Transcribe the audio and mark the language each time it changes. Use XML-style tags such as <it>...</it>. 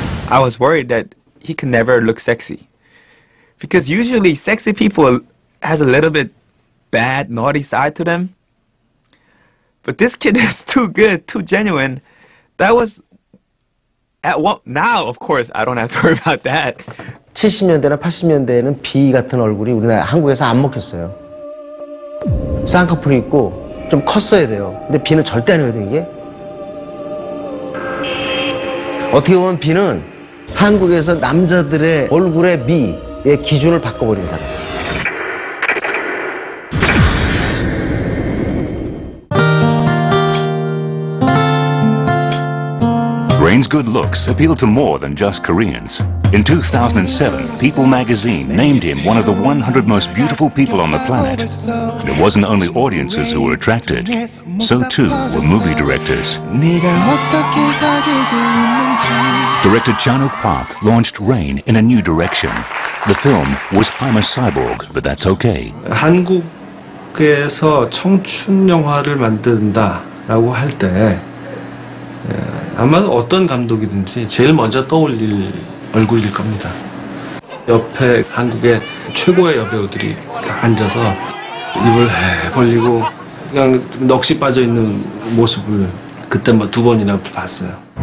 <en>I was worried that he could never look sexy. Because usually sexy people has a little bit bad, naughty side to them. But this kid is too good, too genuine. That was... now, of course, I don't have to worry about that.</en> <ko>70년대나 80년대에는 비 같은 얼굴이 우리나라 한국에서 안 먹혔어요. 쌍꺼풀이 있고 좀 컸어야 돼요. 근데 비는 절대 안 해야 돼, 이게. 어떻게 보면 비는 한국에서 남자들의 얼굴의 미의 기준을 바꿔버린 사람.</ko> <en>Rain's good looks appealed to more than just Koreans. In 2007, People magazine named him one of the 100 most beautiful people on the planet. And it wasn't only audiences who were attracted, so too were movie directors. Director Chan-wook Park launched Rain in a new direction. The film was I'm a Cyborg, but that's okay.</en> <ko>한국에서 청춘 영화를 만든다라고 할 때 아마 어떤 감독이든지 제일 먼저 떠올릴 얼굴일 겁니다. 옆에 한국의 최고의 여배우들이 딱 앉아서 입을 벌리고 그냥 넋이 빠져 있는 모습을 그때 두 번이나 봤어요.</ko>